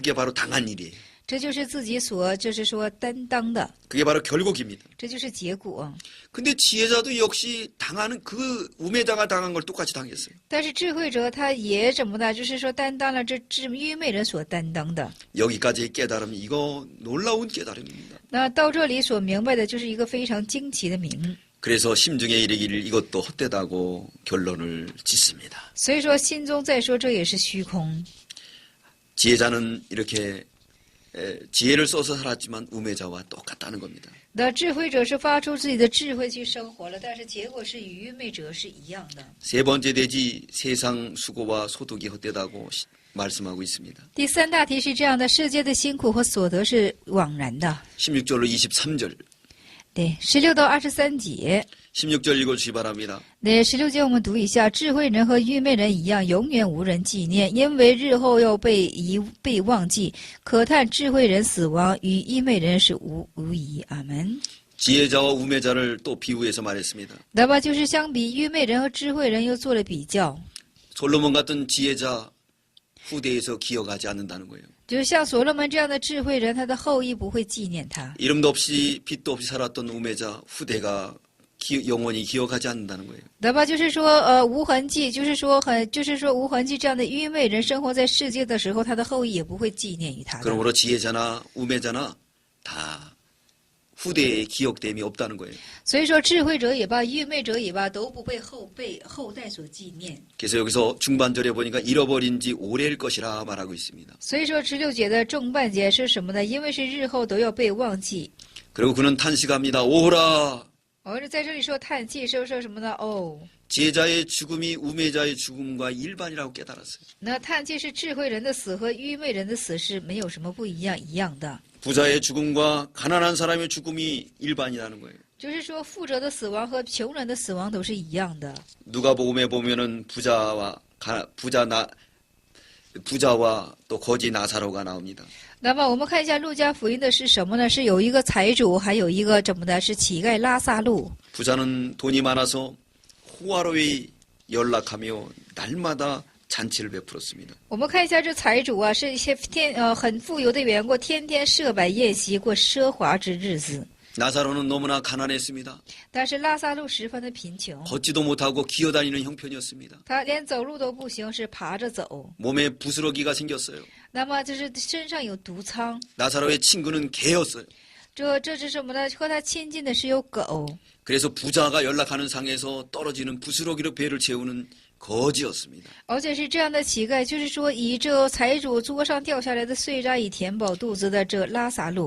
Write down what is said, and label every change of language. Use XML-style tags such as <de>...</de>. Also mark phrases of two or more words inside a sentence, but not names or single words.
<ko>그게 바로 당한 일이에요.</ko> <zh>这就是自己所，就是说担当的，</zh> <ko>그게 바로 결국입니다.</ko> <zh>这就是结果。</zh> <ko>근데 지혜자도 역시 당하는 그 우매자가 당한 걸 똑같이 당했어요.</ko> <zh>但是智慧者他也怎么的？就是说担当了这愚昧人所担当的。</zh> <ko>여기까지의 깨달음 이거 놀라운 깨달음입니다.</ko> <zh>那到这里所明白的就是一个非常惊奇的明。</zh> <ko>그래서 심중에 이르기를 이것도 헛되다고 결론을 짓습니다.</ko> <zh>所以说心中再说这也是虚空。</zh> <ko>지혜자는 이렇게 지혜를 써서 살았지만 우매자와 똑같다는 겁니다.</ko> <zh>那智慧者是发出自己的智慧去生活了，但是结果是与愚昧者是一样的。</zh> <ko>세 번째 대지 세상 수고와 소득이 헛되다고 말씀하고 있습니다.</ko> <zh>第三大题是这样的：世界的辛苦和所得是枉然的。</zh> <ko>16절로 23절.</ko> <zh>对，16到23节。</zh> <ko>16절 읽어주시 바랍니다.</ko> <zh>那16节我们读一下：智慧人和愚昧人一样，永远无人纪念，因为日后要被忘记。可叹智慧人死亡，与愚昧人是无疑。阿门。</zh> <ko>지혜자와 우매자를 또 비유해서 말했습니다.</ko> <zh>那么就是相比愚昧人和智慧人又做了比较，</zh> <ko>솔로몬 같은 지혜자 후대에서 기억하지 않는다는 거예요.</ko> <zh>就是像所罗门这样的智慧人，他的后裔不会纪念他。</zh> <ko>이름도 없이 빛도 없이 살았던 우매자 후대가 영원히 기억하지 않는다는 거예요.</ko> <zh>那么就是说，无痕迹，就是说无痕迹这样的愚昧人生活在世界的时候，他的后裔也不会纪念于他的。</zh> <ko>그러므로 지혜자나 우매자나 다 후대에 기억됨이 없다는 거예요.</ko> <zh>所以说，智慧者也罢，愚昧者也罢，都不被后代所纪念。</zh> <ko>그래서 여기서 중반절에 보니까 잃어버린 지 오래일 것이라 말하고 있습니다.</ko> <zh>所以说16节的重半节是什么呢？因为是日后都要被忘记。</zh> <ko>그리고 그는 탄식합니다. 오호라!</ko> <zh>在这里说叹气，说什么呢？哦，</zh> <ko>지혜자의 죽음이 우매자의 죽음과 일반이라고 깨달았어요.</ko> <zh>那叹气是智慧人的死和愚昧人的死是没有什么不一样的。</zh> <ko>부자의 죽음과 가난한 사람의 죽음이 일반이라는 거예요.</ko> <zh>就是说，富者的死亡和穷人的死亡都是一样的。</zh> <ko>누가복음에 보면은 부자와 또 거지 나사로가 나옵니다.</ko> <zh>那么我们看一下路加福音的是什么呢？是有一个财主，还有一个怎么的？是乞丐拉萨路。</zh> <ko>부자는 돈이 많아서 호화로이 연락하며 날마다 잔치를 베풀었습니다.</ko> <zh>我们看一下这财主啊，是一些很富有的缘故，天天设摆宴席，过奢华之日子。</zh> <ko>나사로는 너무나 가난했습니다.</ko> <zh>但是拉萨路十分的贫穷，</zh> <ko>걷지도 못하고 기어다니는 형편이었습니다.</ko> <zh>他连走路都不行，是爬着走。</zh> <ko>몸에 부스러기가 생겼어요.</ko> <zh>那么就是身上有毒疮，</zh> <ko>나사로의 친구는 개였어요.</ko> <zh>这是什么呢？和他亲近的是有狗。</zh> <ko>그래서 부자가 연락하는 상에서 떨어지는 부스러기로 배를 채우는 거지였습니다.</ko> <zh>而且是这样的乞丐，就是说以这财主桌上掉下来的碎渣以填饱肚子的这拉萨路。</zh>